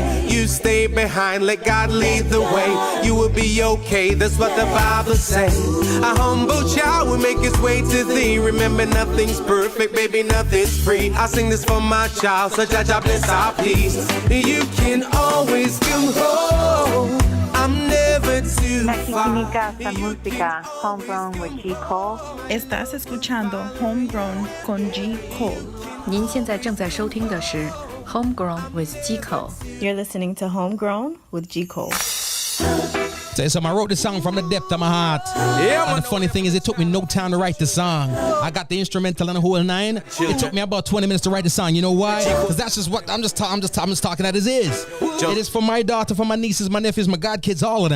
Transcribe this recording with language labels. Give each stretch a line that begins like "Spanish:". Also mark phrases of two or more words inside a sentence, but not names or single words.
English: You stay behind, let God lead the way. You will be okay, that's what the Bible says. A humble child will make his way to thee. Remember, nothing's perfect, baby, nothing's free. I sing this for my child, so Jah bless our peace. You can always come home, I'm never too far.
Spanish: Esta música, Homegrown with G. Cole. Estás escuchando Homegrown con G. Cole.
Chinese: 您现在正在收听的是 Homegrown with G. Cole.
English: You're listening to Homegrown with G. Cole. Say something. I wrote this song from the depth of my heart. Yeah, and the funny thing is, it took me no time to write the song. I got the instrumental and the whole 9. It took me about 20 minutes to write the song. You know why? Because that's just what I'm just talking as it is. It is for my daughter, for my nieces, my nephews, my godkids, all of them.